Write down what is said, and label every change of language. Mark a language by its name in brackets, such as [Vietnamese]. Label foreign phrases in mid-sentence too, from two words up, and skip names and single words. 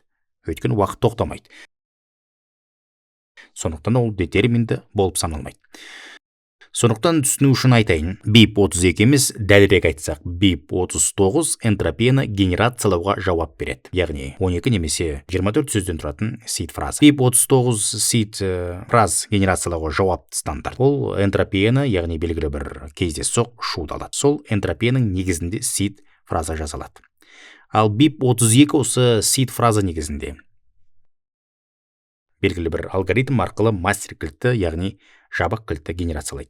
[Kazakh] Өйткені уақыт тоқтамайды. Сондықтан ол детерминді болып саналмайды. Сондықтан түсіну үшін айтайын, BIP32 емес, дәлірек айтсақ, BIP39 энтропияны генерациялауға жауап береді. Яғни 12 немесе 24 сөзден тұратын seed фраза. BIP39 seed фраз генерациялауға жауапты стандарт. Ол энтропияны, яғни белгілі бір кездейсоқ шуды алады. Сол энтропияның негізінде seed фраза жасалады. Ал BIP32 осы seed фраза негізінде белгілі бір алгоритм арқылы мастер кілтті, яғни жабық кілтті генерациялайды.